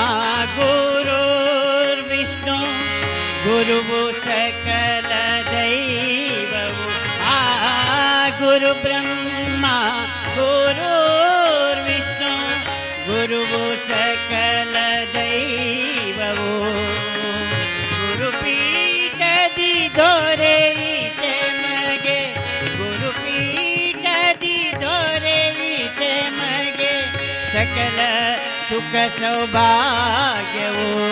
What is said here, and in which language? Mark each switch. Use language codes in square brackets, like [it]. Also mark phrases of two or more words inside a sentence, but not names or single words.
[kn] ಗುರುರ್ವಿಷ್ಣು ಗುರುವು ಸಕಲ ದೈವವು. [sa] ಗುರು ಬ್ರಹ್ಮ ಗುರುರ್ವಿಷ್ಣು [kn] ಗುರುವು ಸಕಲ ದೈವವು. ಗುರುಪೀಠದಿ ದೊರೆಯಿತೆ ಮಗೆ, ಗುರುಪೀಠದಿ ದೊರೆಯಿತೆ ಮಗೆ ಸಕಲ ಸುಖ ಸೌಭಾಗ್ಯವು.